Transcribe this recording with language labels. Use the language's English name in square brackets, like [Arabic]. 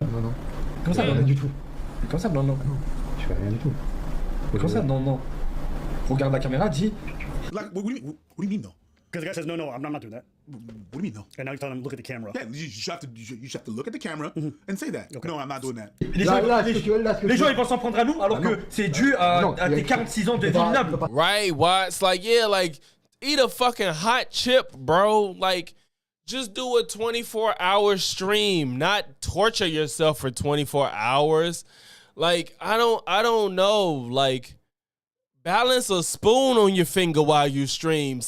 [French] Non. Comme ça, non, du tout. Comme ça, non. Je fais rien du tout. Comme ça, non. Regarde la caméra, dis. [English] Like, what do you mean, though? Because the guy says, no, I'm not doing that. What do you mean, though? And now you tell him, look at the camera. Yeah, you have to look at the camera and say that. Okay. No, I'm not doing that. [French] Les gens, ils vont s'en prendre à nous, alors que c'est dû à tes 46 ans de vie minable. [English] Right, why? It's like, yeah, like, eat a fucking hot chip, bro. Like, just do a 24-hour stream, not torture yourself for 24 hours. Like, I don't know, like, balance a spoon on your finger while you stream.